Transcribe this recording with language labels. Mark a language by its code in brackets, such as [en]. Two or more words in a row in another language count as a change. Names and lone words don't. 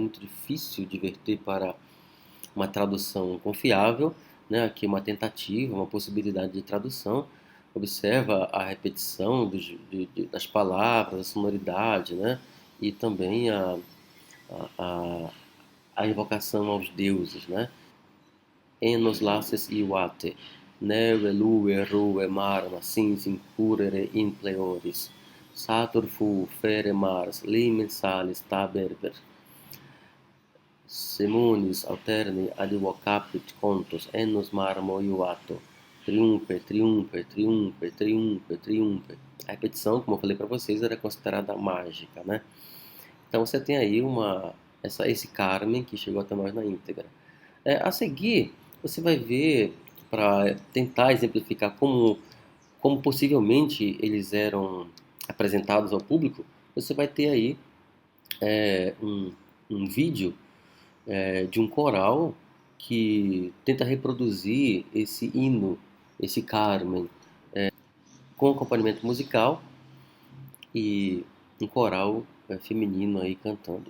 [pt] Muito difícil de verter para uma tradução confiável, né? Aqui uma tentativa, uma possibilidade de tradução. Observa a repetição das palavras, a sonoridade, né? E também a, a invocação aos deuses, né? [la] Enos laces iuate, neve lue rue marma sinsin curere in pleoris, satur fu fere mars limen salis taberber, Semunis alterni advocapit contos ennos marmo iuato, triumpe, triumpe, triumpe, triumpe, triumpe. [pt] A repetição, como eu falei para vocês, era considerada mágica, né? Então você tem aí esse Carmen que chegou até nós na íntegra. A seguir, você vai ver, para tentar exemplificar como possivelmente eles eram apresentados ao público, você vai ter aí um vídeo de um coral que tenta reproduzir esse hino, esse Carmen, com acompanhamento musical e um coral feminino aí cantando.